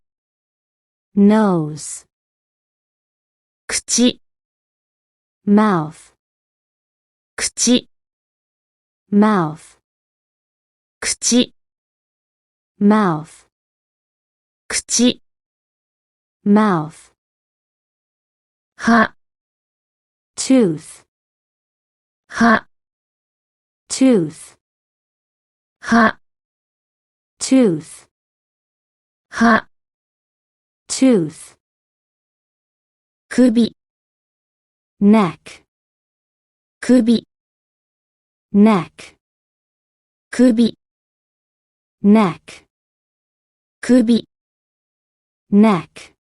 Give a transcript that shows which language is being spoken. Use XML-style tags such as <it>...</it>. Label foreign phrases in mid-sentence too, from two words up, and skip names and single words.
<en>nose, 口 mouth, 口 mouth, 口 mouth, 口 mouth, 歯 tooth, 歯 tooth, 歯 tooth, 歯 tooth, 首 neck, 首 neck, 首 neck, 首 neck,</en>